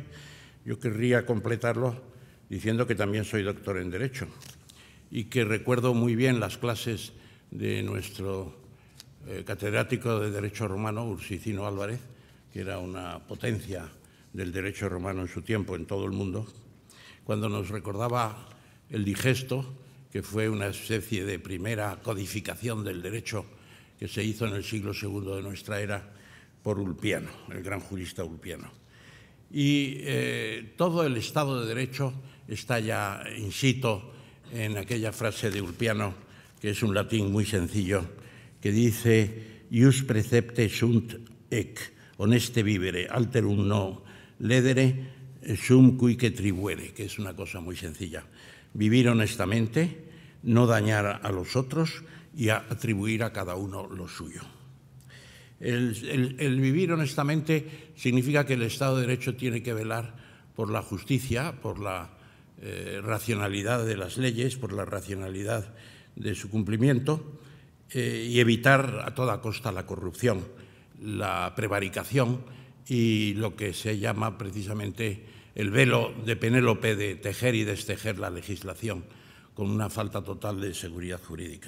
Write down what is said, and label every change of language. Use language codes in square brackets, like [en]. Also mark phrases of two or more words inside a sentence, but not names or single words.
[es] Yo querría completarlo diciendo que también soy doctor en Derecho y que recuerdo muy bien las clases de nuestro catedrático de Derecho Romano, Ursicino Álvarez, que era una potencia del derecho romano en su tiempo en todo el mundo, cuando nos recordaba el digesto, que fue una especie de primera codificación del derecho que se hizo en el siglo II de nuestra era por Ulpiano, el gran jurista Ulpiano. Y todo el Estado de Derecho está ya [la] in situ [es] en aquella frase de Ulpiano, que es un latín muy sencillo, que dice [la] «Ius precepte sunt ec, honeste vivere, alterum no ledere, sum cuique tribuere», [es] que es una cosa muy sencilla. Vivir honestamente, no dañar a los otros y atribuir a cada uno lo suyo. El vivir honestamente significa que el Estado de Derecho tiene que velar por la justicia, por la racionalidad de las leyes, por la racionalidad de su cumplimiento y evitar a toda costa la corrupción, la prevaricación y lo que se llama precisamente el velo de Penélope de tejer y destejer la legislación con una falta total de seguridad jurídica.